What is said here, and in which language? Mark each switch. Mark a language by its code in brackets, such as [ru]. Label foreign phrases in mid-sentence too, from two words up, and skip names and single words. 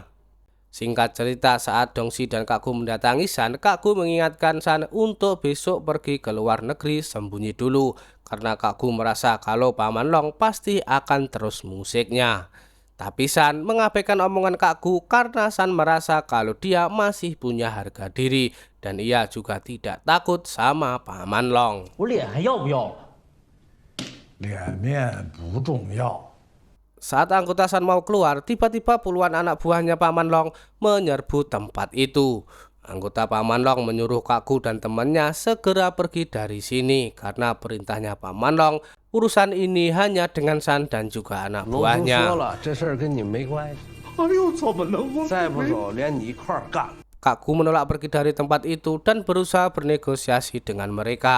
[id] Singkat cerita, saat Dongsi dan Kakku mendatangi San, Kakku mengingatkan San untuk besok pergi ke luar negeri sembunyi dulu karena Kakku merasa kalau Paman Long pasti akan terus musiknya. Tapi San mengabaikan omongan Kakku karena San merasa kalau dia masih punya harga diri dan ia juga tidak takut sama Paman Long. [zh] 我脸还要不要了？脸面不重要。 [id] Saat anggota San mau keluar, tiba-tiba puluhan anak buahnya Paman Long menyerbu tempat itu. Anggota Paman Long menyuruh Kakku dan temannya segera pergi dari sini karena perintahnya Paman Long, urusan ini hanya dengan San dan juga anak [zh] 龙叔说 [id] buahnya. [zh] 了，这事儿跟你没关系。哎呦，怎么能不？再不走，连你一块儿干。 [id] Kakku menolak pergi dari tempat itu dan berusaha bernegosiasi dengan mereka.